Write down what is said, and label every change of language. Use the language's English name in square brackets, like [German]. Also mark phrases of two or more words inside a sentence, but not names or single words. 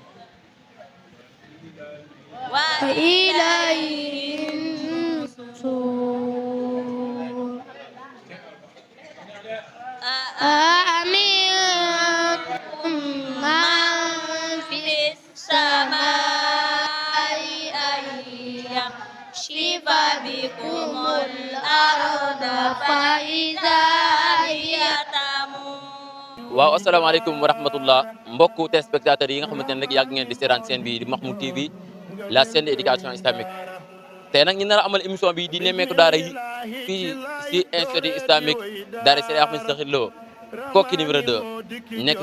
[Arabic] وإليه النشور أأمنتم من في السماء أن شف بكم الأرض فإذا هي تمور. [Wolof] waaw [Arabic] السلام عليكم ورحمة الله [Wolof] mbokku téléspectateurs yi nga xamante ne rek yàgg ngeen di seetaan seen bi di Mahmoud TV [French] la chaîne d'éducation islamique [Wolof] tey nag ñu nar a amal émission bi di nemmeeku daara yi fii si [French] institut islamique [Wolof] daara Serigne Ahmed Sakhir Lo Koki numéro 2 nekk